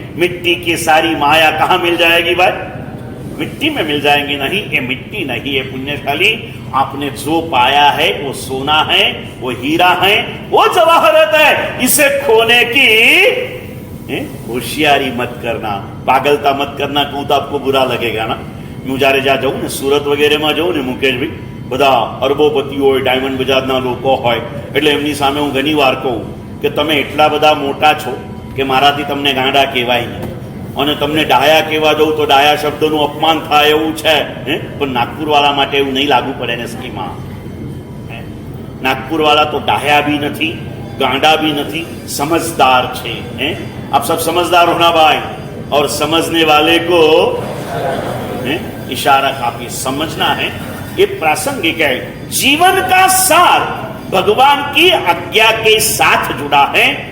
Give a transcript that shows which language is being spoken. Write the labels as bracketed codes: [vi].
[hi] मिट्टी की सारी माया कहां मिल जाएगी भाई? मिट्टी में मिल जाएंगे. नहीं, ये मिट्टी नहीं है पुण्यशाली. आपने जो पाया है वो सोना है, वो हीरा है, वो जवाहरत है. इसे खोने की होशियारी मत करना, पागलता मत करना. कहूं तो आपको बुरा लगेगा ना. [gu] હું જ્યારે જ્યાં જઉં ને સુરત વગેરેમાં જઉં ને મુકેશભાઈ, બધા અરબોપતિ હોય, ડાયમંડ બજારના લોકો હોય, એટલે એમની સામે હું ઘણી વાર કહું કે તમે એટલા બધા મોટા છો કે મારાથી તમને ગાંડા કહેવાય નહીં, અને તમને ડાયા કહેવા જવું તો ડાયા શબ્દનું અપમાન થાય એવું છે. પણ નાગપુરવાળા માટે એવું નહીં લાગુ પડે ને સ્કીમમાં. [hi] नागपुर वाला तो डाया भी नहीं, गांडा भी नहीं, समझदार छे. आप सब समझदार होना भाई, और समझने वाले को इशारा काफी समझना है. ये प्रासंगिक है. जीवन का सार भगवान की आज्ञा के साथ जुड़ा है.